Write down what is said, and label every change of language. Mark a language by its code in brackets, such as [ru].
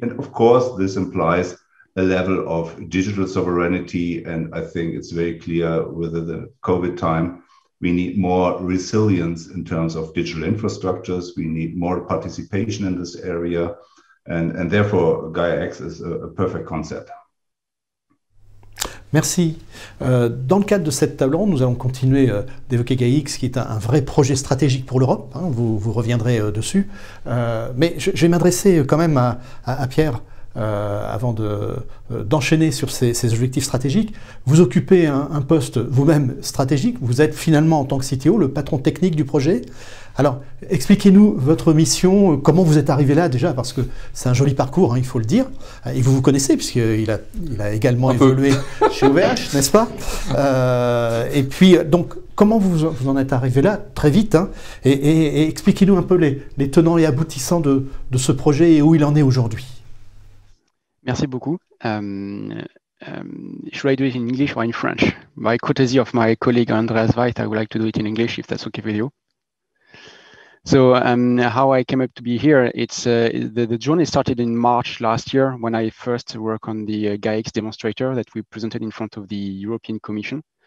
[en] And of course, this implies a level of digital sovereignty. And I think it's very clear with the COVID time, we need more resilience in terms of digital infrastructures. We need more participation in this area. And therefore, Gaia-X is a perfect concept. [fr] Merci. Dans le cadre de cette table ronde, nous allons continuer d'évoquer Gaia-X, qui est un vrai projet stratégique pour l'Europe. Hein, vous reviendrez dessus. Mais je vais m'adresser quand même à Pierre avant d'enchaîner sur ces objectifs stratégiques. Vous occupez un poste vous-même stratégique. Vous êtes finalement, en tant que CTO, le patron technique du projet. Alors, expliquez-nous votre mission, comment vous êtes arrivé là déjà, parce que c'est un joli parcours, hein, il faut le dire. Et vous connaissez, puisqu'il a également évolué chez OVH, n'est-ce pas? Et puis, donc, comment vous en êtes arrivé là, très vite, hein, et expliquez-nous un peu les tenants et aboutissants de ce projet et où il en est aujourd'hui. Merci beaucoup. [en] Should I do it in English or in French? By courtesy of my colleague Andreas Weith, I would like to do it in English, if that's okay with you. So how I came up to be here, it's the journey started in March last year when I first worked on the Gaia-X demonstrator that we presented in front of the European Commission.